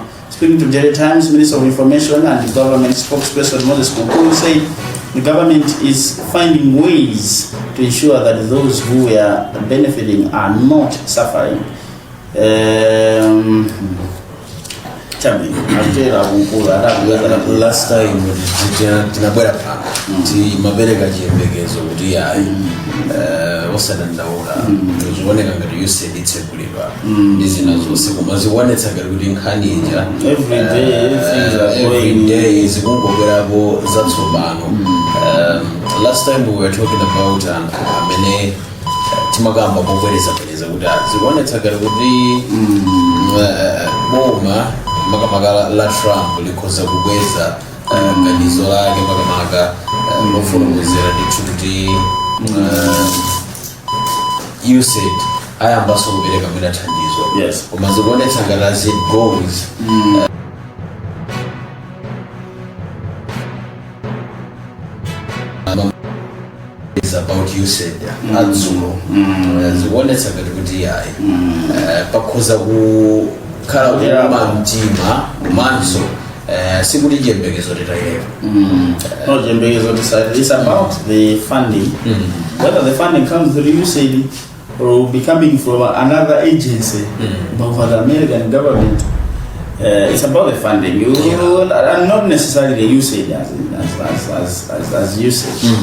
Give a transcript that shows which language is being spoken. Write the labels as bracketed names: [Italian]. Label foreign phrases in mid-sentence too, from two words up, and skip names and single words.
[English] Speaking to Daily Times, Minister of Information and Government spokesperson Moses said the government is finding ways to ensure that those who are benefiting are not suffering. Tell me, last time [Nyanja] tinabwera pano ti mabereka chiyembekezo kuti yayi osadandaula tozioneka ngati USAID itsekulidwa ndi zina zonse koma zikuonetsa ngati kuti nkhani ija [English] every day [Nyanja] zikungobwerapo zatsopano. [English] Last time we were talking about [Nyanja] amene timakamba pobwereza kuti zikuonetsa ngati kuti boma makamaka la Trump likhoza kubweza ganizo lake makamaka lofotokozera ndithu kuti USAID ayambaso kupereka mwina thandizo koma zikuonetsa ngati [English] as it goes is about [Nyanja] USAID adzulo zikuonetsa ngati kuti yayi pakhoza kukhala kuma mtima manso sikuti chiyembekezo titayeka no chiyembekezo tisayeka. [English] It's about the funding, whether the funding comes through USAID or will be coming from another agency, but for the American government it's about the funding. And not necessarily the usage as usage.